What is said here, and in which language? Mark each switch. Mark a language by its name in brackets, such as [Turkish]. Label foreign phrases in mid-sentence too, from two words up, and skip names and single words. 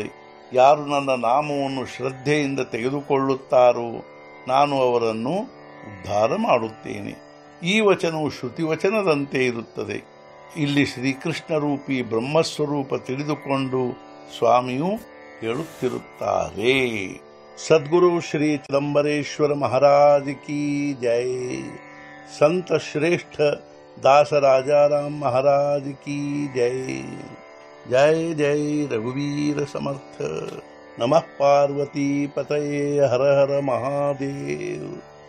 [Kannada] ಯಾರು ನನ್ನ ನಾಮವನ್ನು ಶ್ರದ್ಧೆಯಿಂದ ತೆಗೆದುಕೊಳ್ಳುತ್ತಾರೋ ನಾನು ಅವರನ್ನು ಉದ್ಧಾರ ಮಾಡುತ್ತೇನೆ। ಈ ವಚನವು ಶ್ರುತಿವಚನದಂತೆ ಇರುತ್ತದೆ। ಇಲ್ಲಿ ಶ್ರೀಕೃಷ್ಣ ರೂಪಿ ಬ್ರಹ್ಮಸ್ವರೂಪ ತಿಳಿದುಕೊಂಡು ಸ್ವಾಮಿಯು ಹೇಳುತ್ತಿರುತ್ತಾರೆ। [Hindi] सद्गुरु श्री चिदंबरेश्वर महाराज की जय। संत श्रेष्ठ दास राजाराम महाराज की जय। [Marathi] जय जय रघुवीर समर्थ। [Sanskrit] नमः पार्वती पतये हर हर महादेव।